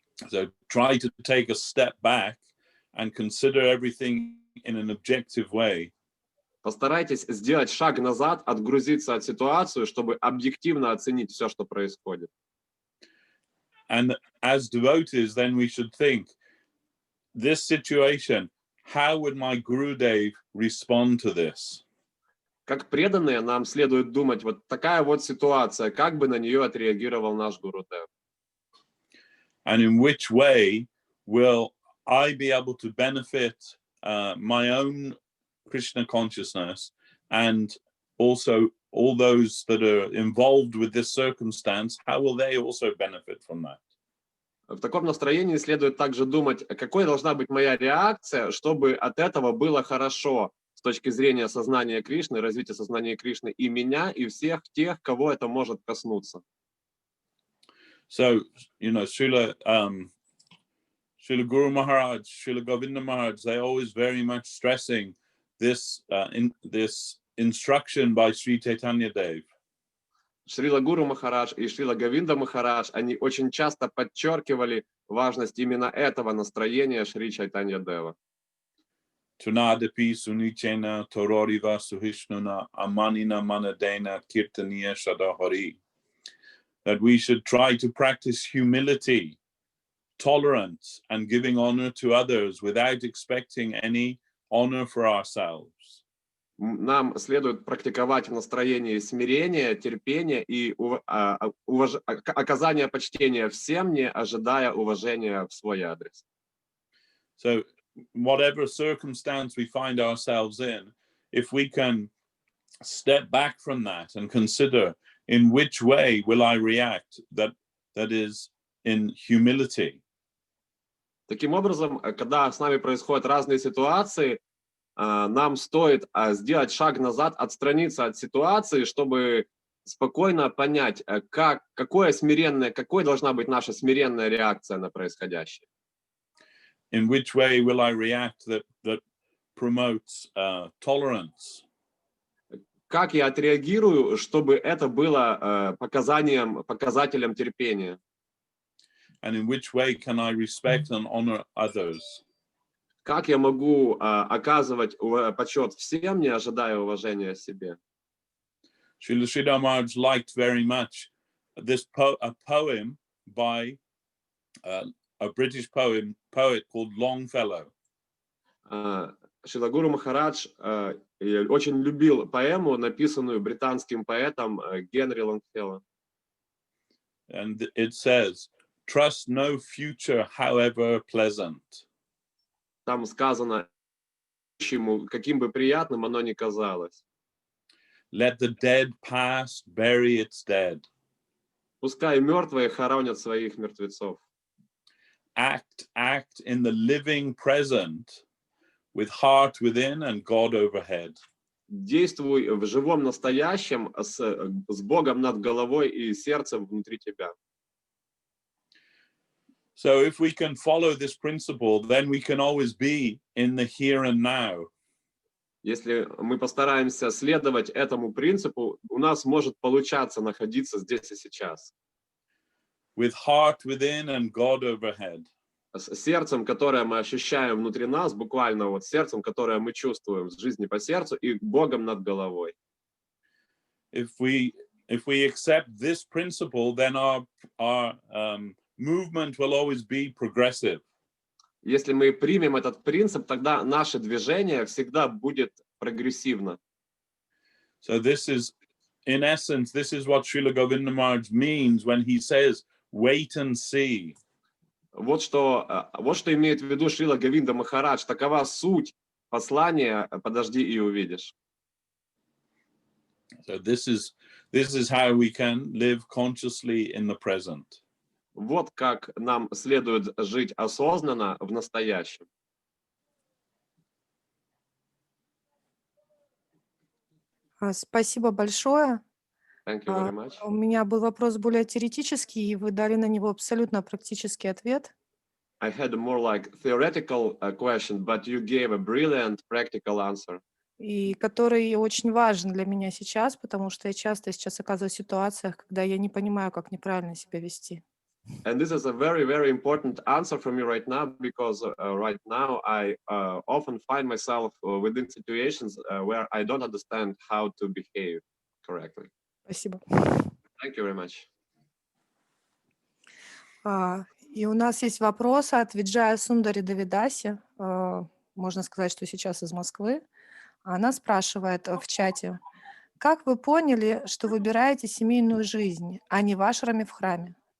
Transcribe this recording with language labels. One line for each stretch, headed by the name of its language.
English: So try to take a step back and consider everything in an objective way.
Russian: Постарайтесь сделать шаг назад, отгрузиться от ситуации, чтобы объективно оценить все, что происходит.
English: And as devotees, then we should think, this situation, how would my Gurudev respond to this?
Russian: Как преданные, нам следует думать, вот такая вот ситуация, как бы на нее отреагировал наш Гурудев.
English: And in which way will I be able to benefit my own Krishna consciousness and also all those that are involved with this circumstance, how will they also benefit from that?
Russian: В таком настроении следует также думать, какой должна быть моя реакция, чтобы от этого было хорошо с точки зрения сознания Кришны, развития сознания Кришны и меня, и всех тех, кого это может коснуться.
English: So, Srila Guru Maharaj, Srila Govinda Maharaj, they always very much stressing this instruction by Sri Chaitanya Dev.
Russian: Шрила Гуру Махарадж и Шрила Говинда Махарадж, они очень часто подчеркивали важность именно этого настроения Шри Чайтанья Дева.
Sanskrit: Tunadapi sunichena tororiva suhishnuna amanina manadena kirtaniya shadahari.
English: That we should try to practice humility, tolerance, and giving honor to others without expecting any honor for ourselves.
Russian: Нам следует практиковать в настроении смирения, терпения и оказания почтения всем, не ожидая уважения в свой адрес.
English: So, whatever circumstance we find ourselves in, if we can step back from that and consider in which way will I react, that is in humility.
Russian: Таким образом, когда с нами происходят разные ситуации, нам стоит сделать шаг назад, отстраниться от ситуации, чтобы спокойно понять, какой должна быть наша смиренная реакция на происходящее.
English: In which way will I react that promotes tolerance?
Russian: Как я отреагирую, чтобы это было показателем терпения?
English: And in which way can I respect and honor others?
Russian: Как я могу оказывать почет всем, не ожидая уважения себе?
English: Srila Sridhar Maharaj liked very much this a poem by a British poet called Longfellow.
Russian: Шрила Гуру Махарадж очень любил поэму, написанную британским поэтом Генри Лонгфелло.
English: And it says, "Trust no future, however pleasant."
Russian: Там сказано, будущему, каким бы приятным оно ни казалось.
English: Let the dead past bury its dead.
Russian: Пускай мертвые хоронят своих мертвецов.
English: Act in the living present with heart within and God overhead.
Russian: Действуй в живом настоящем с Богом над головой и сердцем внутри тебя.
English: So if we can follow this principle, then we can always be in the here and now.
Russian: Если мы постараемся следовать этому принципу, у нас может получаться находиться здесь и сейчас.
English: With heart within and God overhead.
Russian: С сердцем, которое мы ощущаем внутри нас, буквально вот сердцем, которое мы чувствуем с жизни по сердцу, и Богом над головой.
English: If we accept this principle, then our movement will always be progressive.
Russian: Если мы примем этот принцип, тогда наше движение всегда будет прогрессивно.
English: So this is, in essence, this is what Srila Govinda Maharaj means when he says, wait and see.
Russian: Вот что имеет в виду Шрила Говинда Махарадж. Такова суть послания «Подожди и увидишь». So this is how we can live consciously in the present. Вот как нам следует жить осознанно в настоящем. Спасибо большое.
English: Thank you very much.
Russian: У меня был вопрос более теоретический, и вы дали на него абсолютно практический ответ.
English: I had a more like theoretical question, but you gave a brilliant practical answer.
Russian: И который очень важен для меня сейчас, потому что я часто сейчас оказываюсь в ситуациях, когда я не понимаю, как неправильно себя вести.
English: And this is a very, very important answer from you right now, because right now I often find myself within situations where I don't understand how to behave correctly.
Russian: Спасибо.
English: Thank you very much.
Russian: И у нас есть вопрос от Виджая Сундари Давидаси, можно сказать, что сейчас из Москвы. Она спрашивает в чате: как вы поняли, что выбираете семейную жизнь, а не вашрами в храме?